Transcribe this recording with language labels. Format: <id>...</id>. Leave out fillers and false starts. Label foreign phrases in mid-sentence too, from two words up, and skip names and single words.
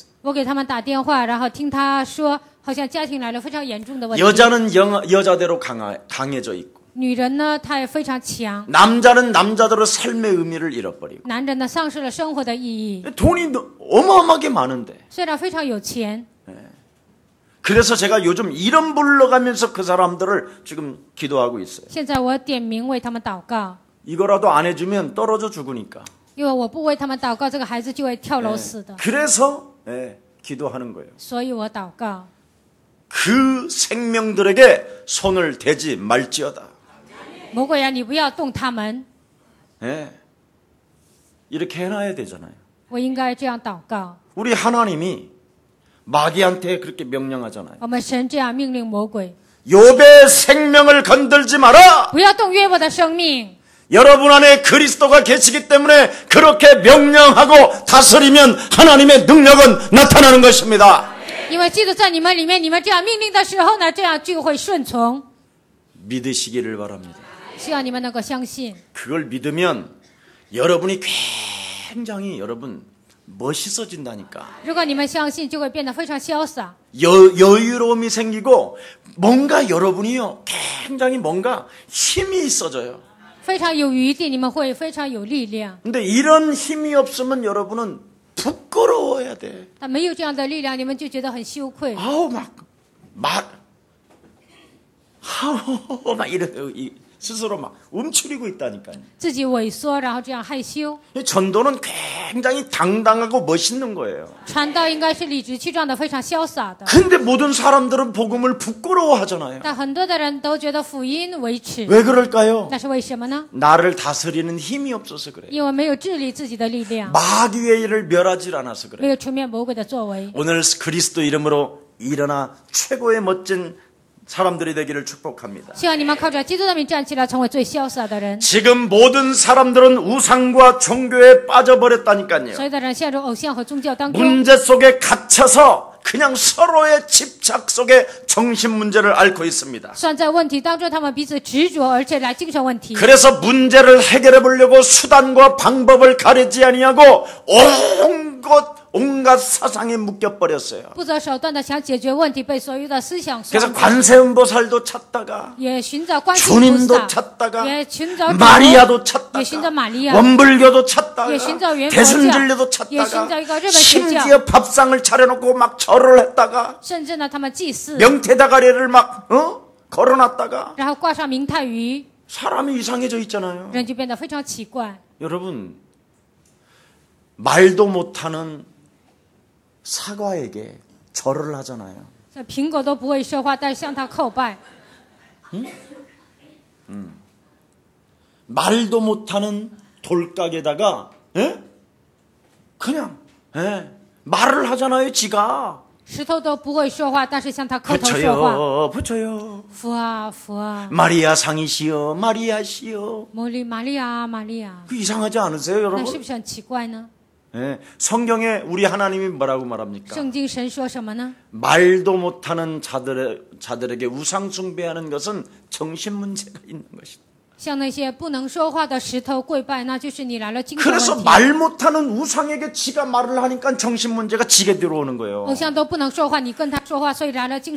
<zh>我给他们打电话，然后听他说，好像家庭来了非常严重的问题。</zh> <ko>여자는 여자대로 강해져 있고</ko> <zh>女人呢，她也非常强；</zh> <ko>남자는 남자대로 삶의 의미를 잃어버리고</ko> <zh>男人呢，丧失了生活的意义。</zh> <ko>돈이 어마어마하게 많은데</ko> <zh>虽然非常有钱，</zh> <ko>그래서 제가 요즘 이름 불러가면서 그 사람들을 지금 기도하고 있어요.</ko> <zh>现在我点名为他们祷告，</zh> <ko>이거라도 안 해주면 떨어져 죽으니까.</ko> <zh>因为我不为他们祷告，这个孩子就会跳楼死的。</zh> <ko>그래서 기도하는 거예요.</ko> <zh>所以我祷告，</zh> <ko>그 생명들에게 손을 대지 말지어다.</ko> <zh>魔鬼啊，你不要动他们，</zh> <ko>이렇게 해놔야 되잖아요.</ko> <zh>我应该这样祷告。</zh> <ko>우리 하나님이 마귀한테 그렇게 명령하잖아요.</ko> <zh>我们神这样命令魔鬼，</zh> <ko>욥의 생명을 건들지 마라.</ko> <zh>不要动约伯的生命。</zh> <ko>여러분 안에 그리스도가 계시기 때문에 그렇게 명령하고 다스리면 하나님의 능력은 나타나는 것입니다.</ko> <zh>因为基督在你们里面，你们这样命令的时候呢，这样就会顺从。</zh> <ko>믿으시기를 바랍니다.</ko> <zh>希望你们能够相信。</zh> <ko>그걸 믿으면 여러분이 굉장히 여러분 멋있어진다니까.</ko> <zh>如果你们相信，就会变得非常潇洒，</zh> <ko>여유로움이 생기고 뭔가 여러분이요 굉장히 뭔가 힘이 있어져요.</ko> <zh>非常有余地，你们会非常有力量。</zh> <ko>근데 이런 힘이 없으면 여러분은 부끄러워야 돼.</ko> <zh>但没有这样的力量，你们就觉得很羞愧。</zh> <ko>아우 막 이래 스스로 막 움츠리고 있다니까요.</ko> <zh>自己萎缩，然后这样害羞。</zh> <ko>전도는 굉장히 당당하고 멋있는 거예요.</ko> <zh>传道应该是理直气壮的，非常潇洒的。</zh> <ko>근데 모든 사람들은 복음을 부끄러워하잖아요.</ko> <zh>但很多的人都觉得福音为耻，</zh> <ko>왜 그럴까요?</ko> <zh>那是为什么呢？</zh> <ko>나를 다스리는 힘이 없어서 그래요.</ko> <zh>因为没有治理自己的力量，</zh> <ko>마귀의 일을 멸하지 않아서</ko> <zh>没</zh> <ko>그래요.</ko> <zh>有除灭魔鬼的作为。</zh> <ko>오늘 그리스도 이름으로 일어나 최고의 멋진 사람들이 되기를 축복합니다.</ko> <zh>希望你们靠着基督的名站起来，成为最潇洒的人。</zh> <ko>지금 모든 사람들은 우상과 종교에 빠져버렸다니까요.</ko> <zh>所有的人陷入偶像和宗教当中，</zh> <ko>문제 속에 갇혀서 그냥 서로의 집착 속에 정신 문제를 앓고 있습니다.</ko> <zh>算在问题当中，他们彼此执着，而且来精神问题。</zh> <ko>그래서 문제를 해결해 보려고 수단과 방법을 가리지 아니하고 온갖 사상에 묶여버렸어요.</ko> <zh>不择手段的想解决问题，被所有的思想所</zh> <ko>그래서 관세음보살도 찾다가</ko> <zh>也寻找观世音菩</zh> <ko>주님도</ko> <zh>萨，</zh> <ko>찾다가</ko> <zh>也寻找主，</zh> <ko>마리아도</ko> <zh>也</zh> <ko>찾다가</ko> <zh>寻找玛利亚，</zh> <ko>원불교도 찾다가</ko> <zh>也寻找元佛</zh> <ko>대순진리도</ko> <zh>教，也寻找</zh> <ko>찾다가</ko> <zh>一个日本邪教，</zh> <ko>심지어 밥상을 차려놓고 막 절을 했다가</ko> <zh>甚至呢，他们祭祀，</zh> <ko>명태다가리를 막 걸어놨다가</ko> <zh>然后挂上明太鱼，</zh> <ko>사람이 이상해져 있잖아요.</ko> <zh>人就变得非常奇怪。</zh> <ko>여러분 말도 못하는 사과에게 절을 하잖아요.</ko> <zh>这苹果都不会说话，但是向他叩拜。</zh> <ko>말도 못하는 돌각에다가 그냥 말을 하잖아요. 지가</ko> <zh>石头都不会说话，但是向他口头说话。</zh> <ko>붙여요.</ko> <zh>佛啊佛啊，</zh> <ko>마리아 상이시여 마리아시여.</ko> <zh>玛利亚玛利亚，</zh> <ko>그 이상하지 않으세요</ko> <zh>那是</zh> <ko>여러분?</ko> <zh>不是很奇怪呢？</zh> <ko>성경에 우리 하나님이 뭐라고 말합니까?</ko> <zh>圣经神说什么呢？</zh> <ko>말도 못하는 자들에게 우상 숭배하는 것은 정신 문제가 있는 것이다.</ko> <zh>像那些不能说话的石头跪拜，那就是你来了精神</zh> <ko>그래서</ko> <zh>问题。</zh> <ko>말 못하는 우상에게 지가 말을 하니까 정신 문제가 지게 들어오는 거예요.</ko> <zh>偶像都不能说话，你跟他说话，所以来了精神问</zh>